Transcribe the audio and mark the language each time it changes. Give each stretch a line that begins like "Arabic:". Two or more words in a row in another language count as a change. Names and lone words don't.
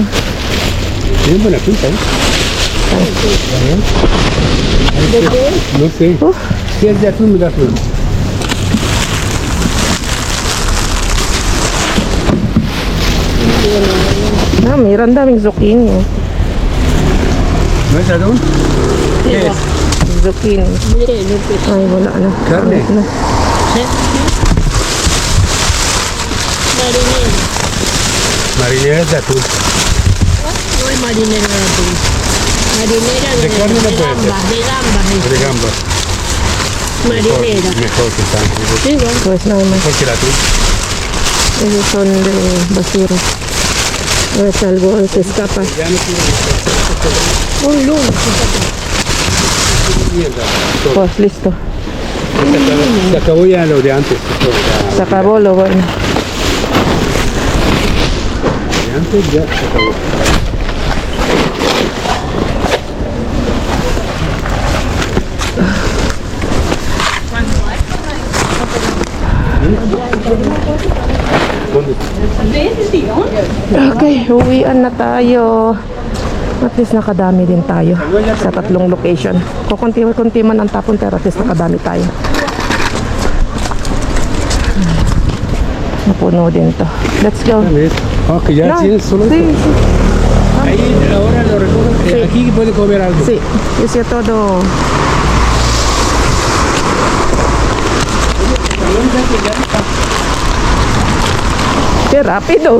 Spanish: Tiene buena pinta, ¿eh? No sé. Si es de atún, me das uno. Ah, mira,
Filipino: ang daming zucchini. Oh.
Spanish: ¿No es atún? ¿Qué es? Zucchini. Mire, no pues.
Filipino: Ay, wala na.
Spanish: Carne.
Filipino: Wala na.
Spanish: Marinero. Marinera es de atún. No hay marinero de atún. Marinera De carne no puede ser. gambas, de gambas. De gamba. Marinera. Mejor que está. Sí, bueno. Pues nada más. Mejor que el atún. Esos son de basura. A ver si algo se escapa. Un lunes. Pues listo. Se acabó ya lo de antes. Se acabó lo bueno. De antes ya se acabó.
Filipino: Okay, uwian na tayo.
English: At least
Filipino: nakadami din tayo sa tatlong location. Kukunti man ang tapon pero
English: at least
Filipino: nakadami tayo. Napuno din to.
English: Let's go.
Spanish: Ah, que ya No, tienes solo sí, esto. sí, Ahí ahora lo recoges. Sí. Aquí puede comer algo. sí. Ese todo. Qué rápido.